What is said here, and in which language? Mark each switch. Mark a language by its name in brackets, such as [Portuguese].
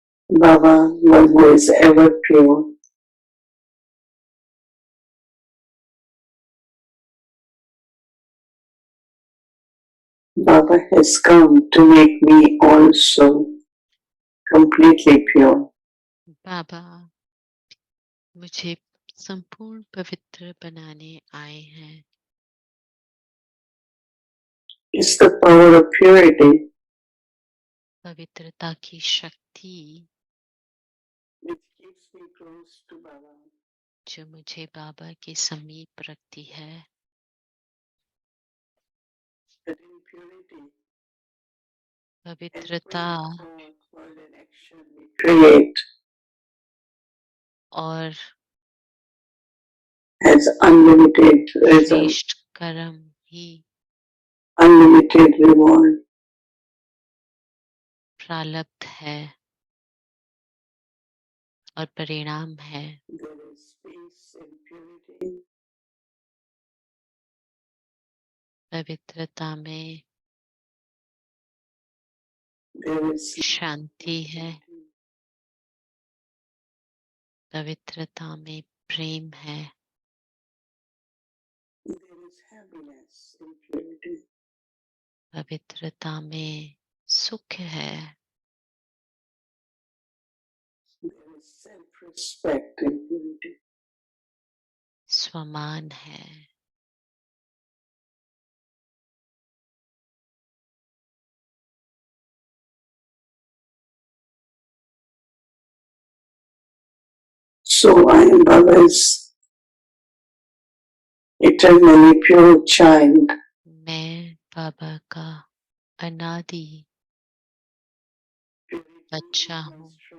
[English] Baba, one who is ever pure. Baba has come to make me also completely pure. [Hindi] बाबा मुझे संपूर्ण पवित्र बनाने आए हैं। [English] It's the power of purity [Hindi] पवित्रता की शक्ति [English] which keeps me close to Baba. [Hindi] जो मुझे बाबा के समीप रखती है। [English] That in purity, [Hindi] पवित्रता [English] every thought, word and action we create [Hindi] और [English] has unlimited result, [Hindi] श्रेष्ठ कर्म ही [English] unlimited reward. [Hindi] प्रारब्ध है और परिणाम है। [English] There is peace in purity. [Hindi] पवित्रता में [English] There is [Hindi] शांति है। पवित्रता में प्रेम है। [English] there is happiness in purity. [Hindi] पवित्रता में सुख है। [English] There is self-respect in purity. [Hindi] स्वमान है। [English] So I am Baba's eternally pure child. [Hindi] मैं बाबा का अनादि बच्चा हूँ।